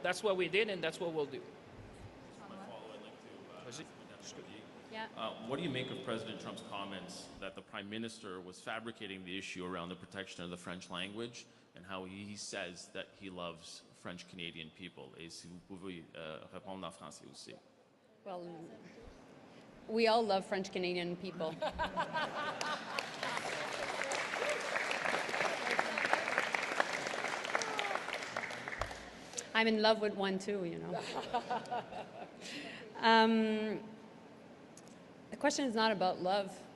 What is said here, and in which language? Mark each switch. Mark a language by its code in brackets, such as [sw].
[en] That's what we did, and that's what we'll do. Yeah. What do you make of President Trump's comments that the Prime Minister was fabricating the issue around the protection of the French language, and how he says that he loves French-Canadian people? [fr] Et si vous pouvez répondre en français aussi. [en] Well, we all love French-Canadian people. I'm in love with one too, you know. The question is not about love.